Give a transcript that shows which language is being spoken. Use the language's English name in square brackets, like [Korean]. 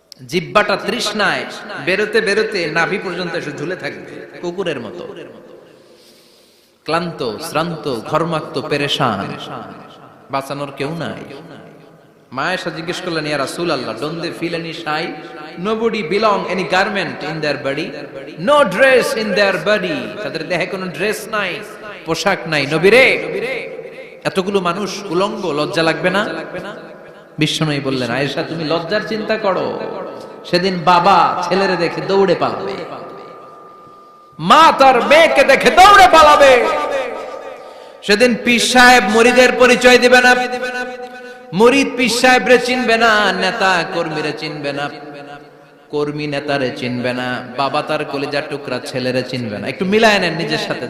[Bangla] জিহ্বাটা তৃষ্ণায় বেরোতে বেরোতে নাভি পর্যন্ত এসে ঝুলে থাকবে কুকুরের মতো, ক্লান্ত, শ্রান্ত, ঘর্মাক্ত, পেরেশান, বাঁচানোর কেউ নাই। মা আয়েশা জিজ্ঞেস করলেন, ইয়া রাসূলুল্লাহ, [English] don't they feel any shy? Nobody belong any garment in their body, no dress in their body, [Bangla] তাদের দেহে কোনো ড্রেস নাই, পোশাক নাই। নবী রে, এতগুলো মানুষ উলঙ্গ, লজ্জা লাগবে না? বিশ্বনবী বললেন, আয়েশা তুমি লজ্জার চিন্তা করো, সেদিন বাবা ছেলেরে দেখে দৌড়ে পালাবে, মা তার মেয়েকে দেখে দৌড়ে পালাবে, সেদিন পীর সাহেব মুরিদের পরিচয় দিবে না, মুরিদ পীর সাহেবরে চিনবে না, নেতা কর্মীরে চিনবে না, কর্মী নেতারে চিনবে না, বাবা তার কলিজার টুকরা ছেলেরে চিনবে না। একটু মিলায় নেন নিজের সাথে।